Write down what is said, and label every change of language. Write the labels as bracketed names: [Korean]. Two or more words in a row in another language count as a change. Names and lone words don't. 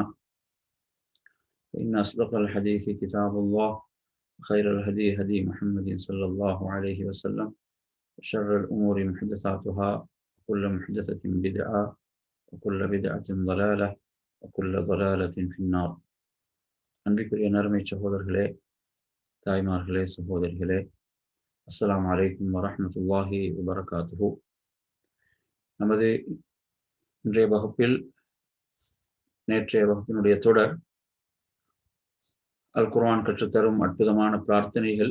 [Arabic] فإن أصدق الحديث كتاب الله، وخير الهدي هدي محمد صلى الله عليه وسلم، وشر الأمور محدثاتها، وكل محدثة بدعة، وكل بدعة ضلالة، وكل ضلالة في النار. [Tamil] அன்பிற்குரிய நறுமை சகோதரர்களே, தாய்மார்களே, சகோதரிகளே, [Arabic] السلام عليكم ورحمة الله وبركاته. [Tamil] நமது இன்றைய வகுப்பில், நேற்றைய வகுப்பினுடைய தொடர் அல் குர்ஆன் கற்றுத்தரும் அற்புதமான பிரார்த்தனைகள்.